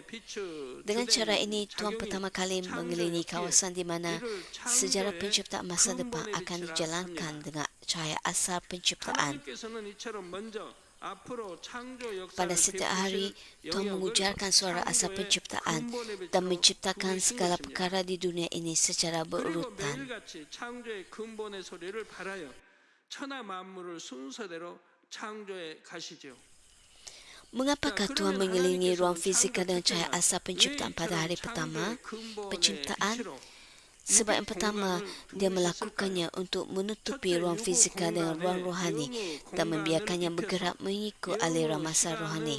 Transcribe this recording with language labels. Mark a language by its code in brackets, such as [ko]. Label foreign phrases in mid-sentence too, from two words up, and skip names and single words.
[ms] Dengan cara ini, Tuhan pertama kali mengelilingi kawasan di mana sejarah penciptaan masa depan akan dijalankan dengan cahaya asal penciptaan. Pada setiap hari, Tuhan mengujarkan suara asal penciptaan dan menciptakan segala perkara di dunia ini secara berurutan. [ko] 매일같이 창조의 근본의 소리를 발하여 천하 만물을 순서대로 창조해 가시죠. [ms] Mengapakah Tuhan mengelilingi ruang fizikal dengan cahaya asal penciptaan pada hari pertama penciptaan? Sebab yang pertama, dia melakukannya untuk menutupi ruang fizikal dengan ruang rohani dan membiarkannya bergerak mengikut aliran masa rohani.